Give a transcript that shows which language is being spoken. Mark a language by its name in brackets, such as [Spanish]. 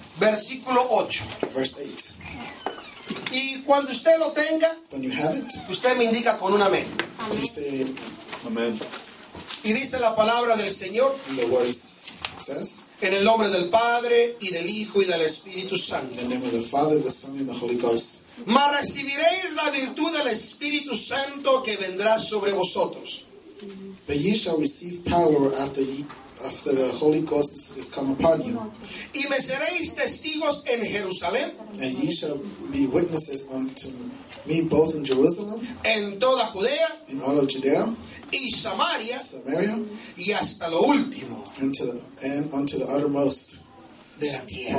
[Spanish] versículo 8, [English] verse 8. [Spanish] Y cuando usted lo tenga, [English] when you have it, [Spanish] usted me indica con un amén. Dice amén. Y dice la palabra del Señor, [English] the word says, [Spanish] en el nombre del Padre y del Hijo y del Espíritu Santo. [English] In the name of the Father, the Son, and the Holy Ghost. [Spanish] Mas recibiréis la virtud del Espíritu Santo que vendrá sobre vosotros. [English] But ye shall receive power after ye after the Holy Ghost is come upon you. [Spanish] Y me seréis testigos en Jerusalén. [English] And ye shall be witnesses unto me both in Jerusalem. [Spanish] En toda Judea. [English] In all of Judea. [Spanish] Y Samaria. [English] Samaria. [Spanish] Y hasta lo último. [English] Unto the uttermost [Spanish] de la tierra.